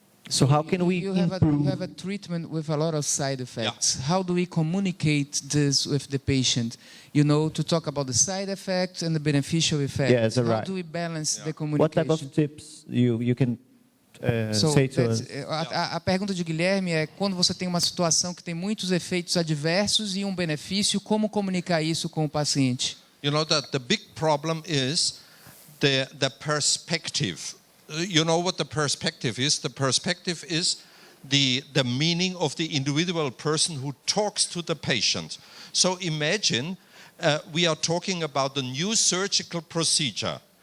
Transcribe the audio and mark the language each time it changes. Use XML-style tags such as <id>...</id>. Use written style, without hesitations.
<en>So how can we You improve? have a treatment with a lot of side effects. Yeah. How do we communicate this with the patient? You know, to talk about the side effects and the beneficial effects. Yes, right. How do we balance the communication? What type of tips you can say to us?</en> <pt>A pergunta de Guilherme é, quando você tem uma situação que tem muitos efeitos adversos e um benefício, como comunicar isso com o paciente?</pt> <en>You know that the big problem is the perspective. You know what the perspective is? The perspective is the meaning of the individual person who talks to the patient. So imagine we are talking about a new surgical procedure,</en>